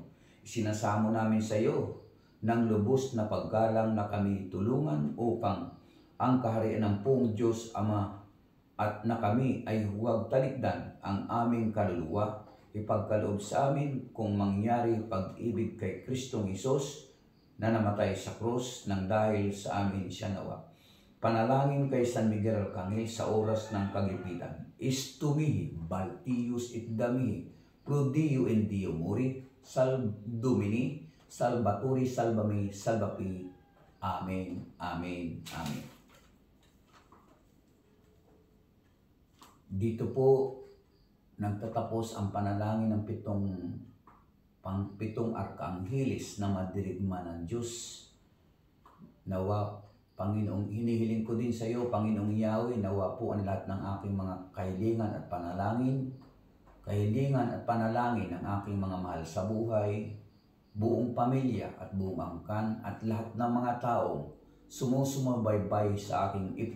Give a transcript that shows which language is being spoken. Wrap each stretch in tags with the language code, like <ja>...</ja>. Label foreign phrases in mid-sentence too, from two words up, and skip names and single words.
<tl>Isinasamo namin sa iyo ng lubos na paggalang na kami tulungan upang ang kaharian ng buong Diyos Ama at na kami ay huwag talikdan ang aming kaluluwa, ipagkaloob sa amin kung mangyari pag-ibig kay Kristong Hesus na namatay sa krus nang dahil sa amin siya nawa. Panalangin kay San Miguel Arcangel sa oras ng kagipitan.</tl> <la>Istumihi, baltius it damihi, pro Dio in Dio muri, sal Domini, salvatori salvami, salvapi. Amen, amen, amen.</la> <tl>Dito po nagtatapos ang panalangin ng pitong arkanghelis na madirigma ng Diyos. Nawa, Panginoong, hinihiling ko din sa iyo, Panginoong Yahweh, nawa po ang lahat ng aking mga kahilingan at panalangin ng aking mga mahal sa buhay, buong pamilya at buong angkan at lahat ng mga taong sumusumabaybay sa aking FB.</tl>